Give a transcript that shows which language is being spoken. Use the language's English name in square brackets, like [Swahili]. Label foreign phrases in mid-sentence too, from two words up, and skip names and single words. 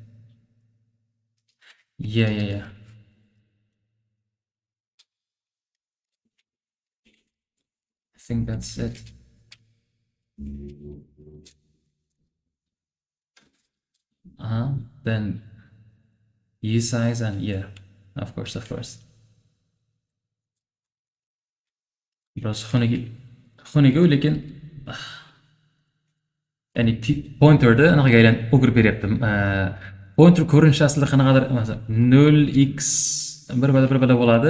[English] Yeah. I think that's it. Then U size and yeah, of course. [Uzbek] Biroz xunuk lekin ya'ni pointerda anaqaga o'girib beryapti. Pointer ko'rinishi aslida qanaqadir 0x 1 bo'ladi.